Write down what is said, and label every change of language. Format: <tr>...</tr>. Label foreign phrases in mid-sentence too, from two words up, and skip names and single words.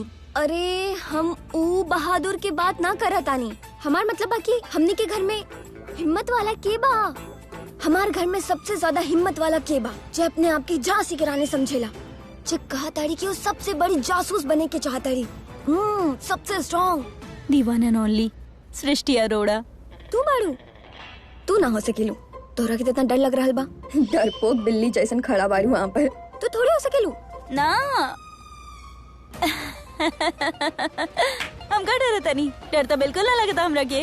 <bho>अरे हम ऊ बहादुर के बात ना करत आनी। हमार मतलब बा कि हमनी के घर में हिम्मत वाला के बा? हमार घर में सबसे ज्यादा हिम्मत वाला के बा जो अपने आप की झांसी की रानी समझेला, जो कहताड़ी कि वो सबसे बड़ी जासूस बने के चाहताड़ी। सबसे स्ट्रॉन्ग</bho> <en>the one and only सृष्टि अरोड़ा।</en> <bho>तू बाड़ू? तू ना हो सकेलू। तोरा के इतना डर लग रहा बा, डरपोक बिल्ली जैसन खड़ा बाड़ू वहाँ पर। तू थोड़ी हो सकेलू ना। हम का डरता नहीं, डर तो बिल्कुल ना लगता हमरा के।</bho>